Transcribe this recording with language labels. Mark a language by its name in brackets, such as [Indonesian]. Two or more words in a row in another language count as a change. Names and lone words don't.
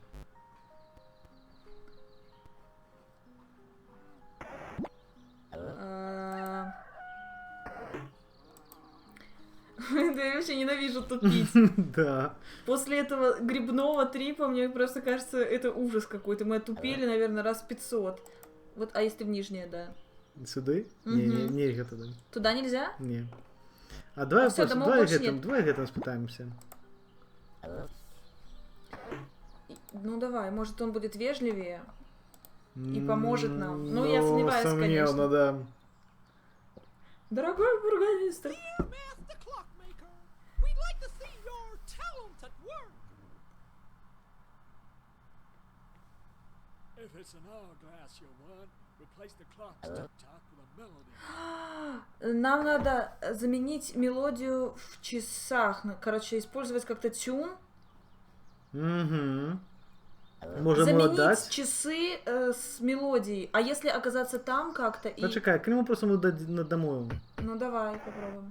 [Russian] Да я вообще ненавижу тупить. Да. После этого грибного трипа, мне просто кажется, это ужас какой-то. Мы отупели, наверное, раз 500. Вот, а если в нижнее, да? Сюда? Мгм. [Belarusian] Не, нельга туди. [Russian] Туда нельзя? Не. А давай, А всё, домов давай больше [Belarusian] гэтым, [Russian] нет. [Belarusian] давай гэтым спытаемся. [Russian] Ну давай, может он будет вежливее и поможет нам. Ну, я сомневаюсь, сомневно, конечно. да. Дорогой бургомистр. [English] Dear Master Clockmaker, we'd like to see your talent at work. If it's an hourglass you want, replace the clock's tick-tock with a melody. [Russian] Нам надо заменить мелодию в часах. Короче, использовать как-то тюн. Угу. Можем ему Заменить отдать. часы с мелодией. А если оказаться там как-то и... Почекай, к нему просто мы домой. Ну давай, попробуем.